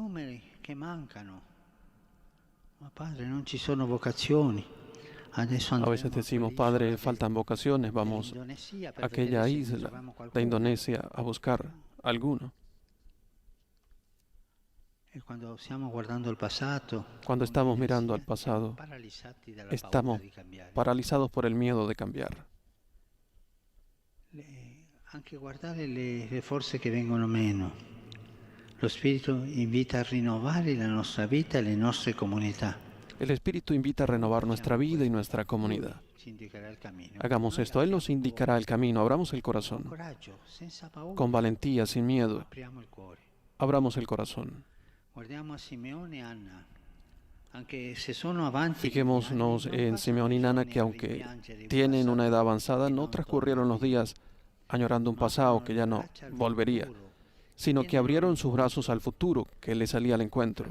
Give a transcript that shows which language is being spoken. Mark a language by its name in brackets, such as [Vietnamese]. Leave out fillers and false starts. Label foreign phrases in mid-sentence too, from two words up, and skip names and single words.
[Spanish] A veces decimos, Padre, faltan vocaciones, vamos a aquella isla de Indonesia a buscar alguno. Cuando estamos mirando al pasado, estamos paralizados por el miedo de cambiar. [Italian] Anche guardare le forze che vengono meno. Lo Spirito invita a rinnovare la nostra vita e le nostre comunità. [Spanish] El Espíritu invita a renovar nuestra vida y nuestra comunidad. Hagamos esto, Él nos indicará el camino, abramos el corazón. Con valentía, sin miedo, abramos el corazón. Fijémonos en Simeón y Ana, que aunque tienen una edad avanzada, no transcurrieron los días añorando un pasado que ya no volvería, sino que abrieron sus brazos al futuro que les salía al encuentro.